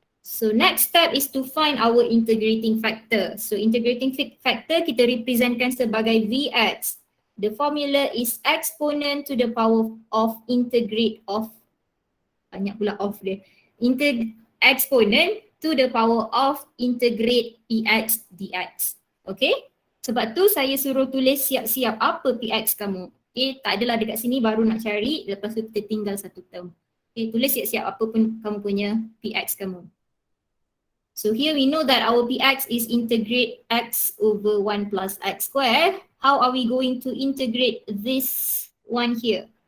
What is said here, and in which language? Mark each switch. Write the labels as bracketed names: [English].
[English] So next step is to find our integrating factor. [Malay] So integrating factor kita representkan sebagai Vx. [English] The formula is exponent to the power of integrate of, [Malay] banyak pula [English] of dia. Exponent to the power of integrate Px dx. Okay? [Malay] Sebab tu saya suruh tulis siap-siap apa Px kamu. Okay, tak adalah dekat sini baru nak cari, lepas tu kita tinggal satu term. Okay, tulis siap-siap apa pun kamu punya Px kamu. [English] So here we know that our px is integrate x over 1 plus x square. How are we going to integrate this one here?